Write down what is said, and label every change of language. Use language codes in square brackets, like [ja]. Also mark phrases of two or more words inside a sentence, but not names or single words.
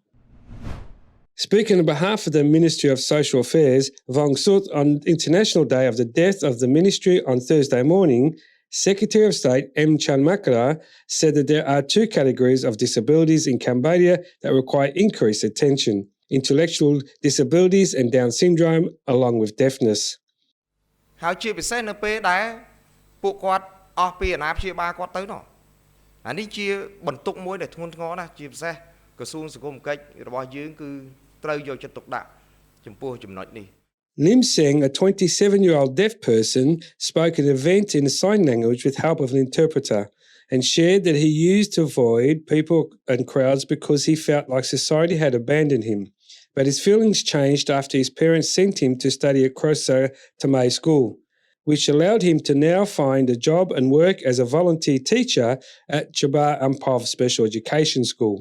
[en] Speaking on behalf of the Ministry of Social Affairs, Vong Sut, on International Day of the Death of the Ministry on Thursday morning, Secretary of State M. Chan Makara said that there are two categories of disabilities in Cambodia that require increased attention: intellectual disabilities and Down syndrome, along with deafness. [km] ហើយជាពិសេសនៅពេលដែលពួកគាត់អស់ពីអាណាព្យាបាលគាត់ទៅនោះអានេះជាបន្ទុកមួយដែលធ្ងន់ធ្ងរណាស់ជាពិសេសក្រសួងសង្គមគិច្ចរបស់យើងគឺត្រូវយកចិត្តទុកដាក់ចំពោះចំណុចនេះ [en] Lim Seng, a 27-year-old deaf person, spoke at an event in sign language with help of an interpreter and shared that he used to avoid people and crowds because he felt like society had abandoned him. But his feelings changed after his parents sent him to study at Krosa Tamay School, which allowed him to now find a job and work as a volunteer teacher at Chabar Ampov Special Education School.